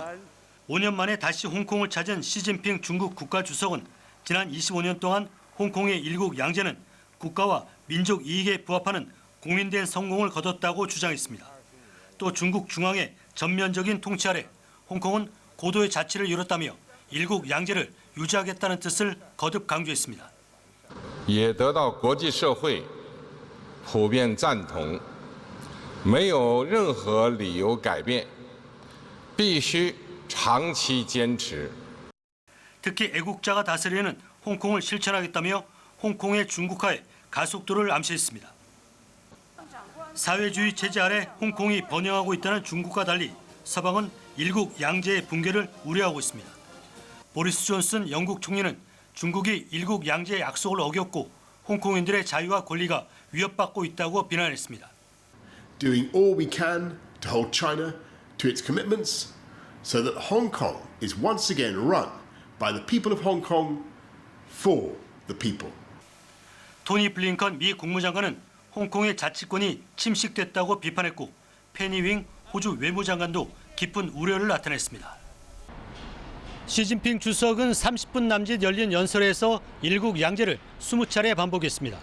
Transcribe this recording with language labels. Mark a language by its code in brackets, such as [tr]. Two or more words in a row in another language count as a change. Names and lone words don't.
[ko] 5년 만에 다시 홍콩을 찾은 시진핑 중국 국가주석은 지난 25년 동안 홍콩의 일국 양제는 국가와 민족 이익에 부합하는 공인된 성공을 거뒀다고 주장했습니다. 또 중국 중앙의 전면적인 통치 아래 홍콩은 고도의 자치를 이뤘다며 일국 양제를 유지하겠다는 뜻을 거듭 강조했습니다. [zh] 也得到国际社会普遍赞同，没有任何理由改变，必须长期坚持。 [ko] 특히 애국자가 다스리는 홍콩을 실천하겠다며 홍콩의 중국화에 가속도를 암시했습니다. 사회주의 체제 아래 홍콩이 번영하고 있다는 중국과 달리 서방은 일국 양제의 붕괴를 우려하고 있습니다. 보리스 존슨 영국 총리는 중국이 일국 양제의 약속을 어겼고 홍콩인들의 자유와 권리가 위협받고 있다고 비난했습니다. [en] Doing all we can to hold China to its commitments so that Hong Kong is once again run by the people of Hong Kong for the people. [ko] 토니 블링컨 미 국무장관은 홍콩의 자치권이 침식됐다고 비판했고 페니 윙 호주 외무장관도 깊은 우려를 나타냈습니다. 시진핑 주석은 30분 남짓 열린 연설에서 일국 양제를 20차례 반복했습니다.